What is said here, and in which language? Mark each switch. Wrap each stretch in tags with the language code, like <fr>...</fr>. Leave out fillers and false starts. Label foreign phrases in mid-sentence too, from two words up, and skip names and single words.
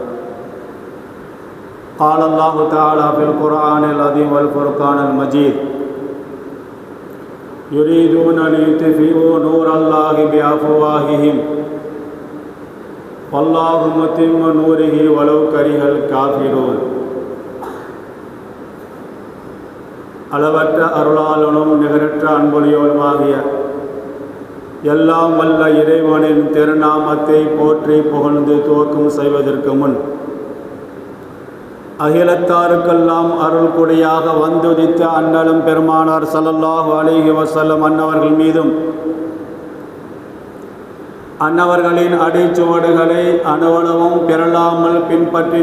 <ar>قال الله تعالى في القرآن العظيم والفرقان المجيد يريدون ليطفئوا نور الله بأفواههم والله متم نوره ولو كره الكافرون</ar> <ta>அளவற்ற அருளாளனும் நிகரற்ற அன்புடையோனுமாகிய எல்லாம் வல்ல இறைவனின் திருநாமத்தை போற்றி புகழ்ந்து துவக்கம் செய்வதற்கு முன் அகிலத்தாருக்கெல்லாம் அருள் கொடையாக வந்துதித்த அண்ணலும் பெருமானார்</ta> <ar>صلى الله عليه وسلم</ar> <ta>அன்னவர்கள் மீதும் அன்னவர்களின் அடிச்சுவடுகளை அணுவளவும் பிறழாமல் பின்பற்றி</ta>